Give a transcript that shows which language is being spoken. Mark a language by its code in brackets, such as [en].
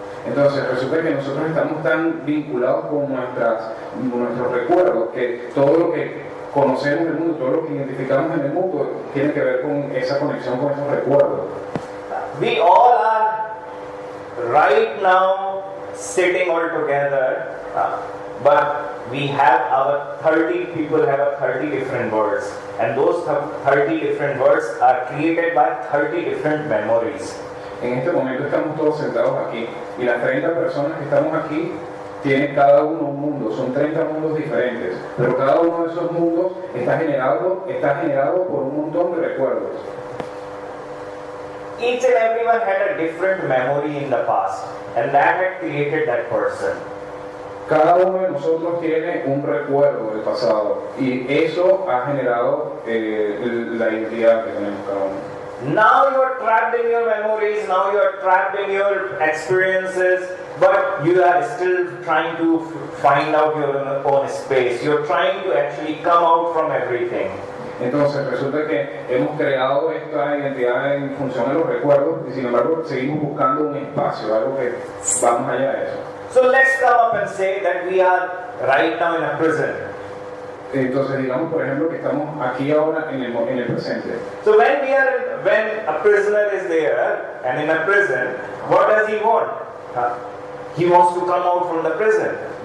[es] Entonces resulta que nosotros estamos tan vinculados con nuestros recuerdos que todo lo que conocemos del mundo, todo lo que identificamos en el mundo tiene que ver con esa conexión con esos recuerdos. [en] We all are right now sitting all together, but we have our 30 people have 30 different words, and those 30 different words are created by 30 different memories. [es] En este momento estamos todos sentados aquí y las 30 personas que estamos aquí tienen cada uno un mundo, son 30 mundos diferentes, pero cada uno de esos mundos está generado por un montón de recuerdos. [en] Each and everyone had a different memory in the past, and that had created that person. [es] Cada uno de nosotros tiene un recuerdo del pasado y eso ha generado la identidad que tenemos cada uno. [en] Now you are trapped in your memories, now you are trapped in your experiences, but you are still trying to find out your own space. You're trying to actually come out from everything. [es] Entonces resulta que hemos creado esta identidad en función de los recuerdos y sin embargo seguimos buscando un espacio, algo que va más allá de eso. [en] So let's come up and say that we are right now in a prison. [es] Entonces digamos por ejemplo que estamos aquí ahora en el presente. [en] So when a prisoner is there and in a prison, what does he want? He wants to come out from the prison.